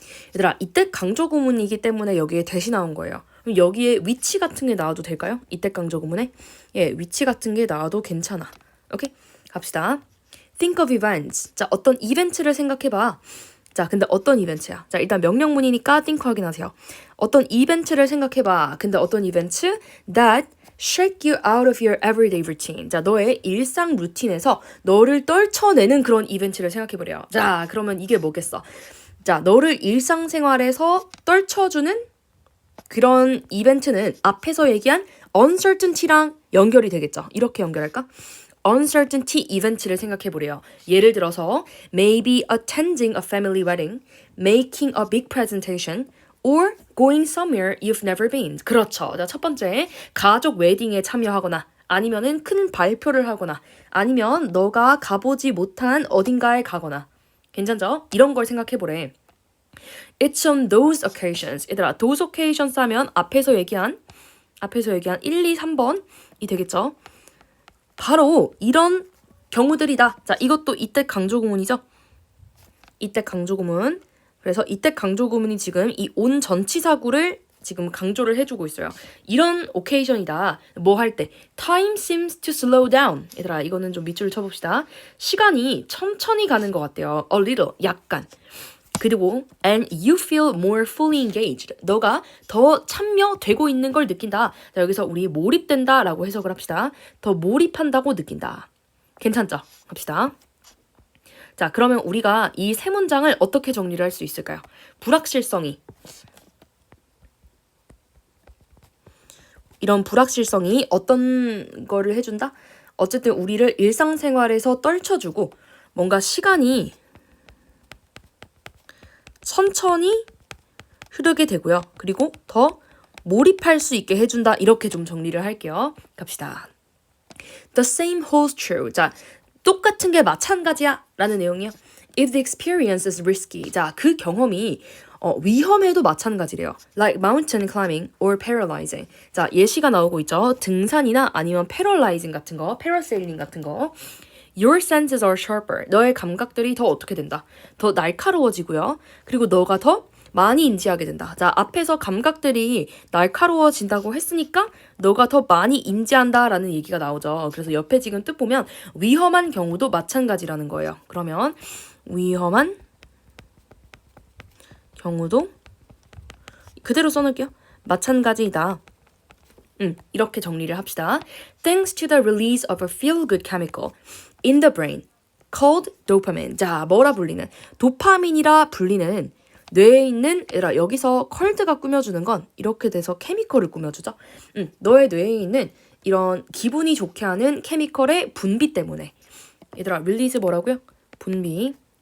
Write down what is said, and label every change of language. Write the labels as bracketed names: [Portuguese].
[Korean] 얘들아, 이때 강조구문이기 때문에 여기에 대시 나온 거예요. 그럼 여기에 위치 같은 게 나와도 될까요? 이때 강조구문에? 예, 위치 같은 게 나와도 괜찮아. 오케이? 갑시다. [English] Think of events. [Korean] 자, 어떤 이벤트를 생각해봐. 자, 근데 어떤 이벤트야? 자, 일단 명령문이니까 think 확인하세요. 어떤 이벤트를 생각해봐. 근데 어떤 이벤트? [English] That shake you out of your everyday routine. [Korean] 자, 너의 일상 루틴에서 너를 떨쳐내는 그런 이벤트를 생각해보래요. 자, 그러면 이게 뭐겠어? 자, 너를 일상생활에서 떨쳐주는 그런 이벤트는 앞에서 얘기한 uncertainty랑 연결이 되겠죠. 이렇게 연결할까? uncertainty 이벤트를 생각해보래요. 예를 들어서 [English] maybe attending a family wedding, making a big presentation, or going somewhere you've never been. [Korean] 그렇죠. 자, 첫 번째, 가족 웨딩에 참여하거나 아니면은 큰 발표를 하거나 아니면 너가 가보지 못한 어딘가에 가거나 괜찮죠? 이런 걸 생각해보래. [English] It's on those occasions. [Korean] 얘들아, [English] those occasions [Korean] 하면 앞에서 얘기한 1, 2, 3번이 되겠죠? 바로 이런 경우들이다. 자, 이것도 이때 강조구문이죠? 이때 강조구문. 그래서 이때 강조구문이 지금 이 온 전치사구를 지금 강조를 해주고 있어요. 이런 occasion이다. 뭐 할 때? [English] Time seems to slow down. [Korean] 얘들아, 이거는 좀 밑줄을 쳐봅시다. 시간이 천천히 가는 것 같대요. [English] A little, [Korean] 약간. 그리고 [English] and you feel more fully engaged. [Korean] 너가 더 참여되고 있는 걸 느낀다. 자, 여기서 우리 몰입된다라고 해석을 합시다. 더 몰입한다고 느낀다. 괜찮죠? 합시다. 자, 그러면 우리가 이 세 문장을 어떻게 정리를 할 수 있을까요? 불확실성이 이런 불확실성이 어떤 거를 해준다? 어쨌든 우리를 일상생활에서 떨쳐주고 뭔가 시간이 천천히 흐르게 되고요. 그리고 더 몰입할 수 있게 해준다. 이렇게 좀 정리를 할게요. 갑시다. [English] The same holds true. [Korean] 자, 똑같은 게 마찬가지야. 라는 내용이요. [English] If the experience is risky. [Korean] 자, 그 경험이 위험해도 마찬가지래요. [English] Like mountain climbing or paralyzing. [Korean] 자, 예시가 나오고 있죠. 등산이나 아니면 paralyzing 같은 거, parasailing 같은 거. [English] Your senses are sharper. [Korean] 너의 감각들이 더 어떻게 된다? 더 날카로워지고요. 그리고 너가 더 많이 인지하게 된다. 자, 앞에서 감각들이 날카로워진다고 했으니까 너가 더 많이 인지한다라는 얘기가 나오죠. 그래서 옆에 지금 뜻 보면 위험한 경우도 마찬가지라는 거예요. 그러면 위험한 경우도 그대로 써놓을게요. 마찬가지이다. 이렇게 정리를 합시다. [English] Thanks to the release of a feel-good chemical in the brain called dopamine. [Korean] 자, 뭐라 불리는? 도파민이라 불리는 뇌에 있는 얘들아, 여기서 컬드가 꾸며주는 건 이렇게 돼서 케미컬을 꾸며주죠. 너의 뇌에 있는 이런 기분이 좋게 하는 케미컬의 분비 때문에 얘들아, 릴리즈 뭐라고요? 분비.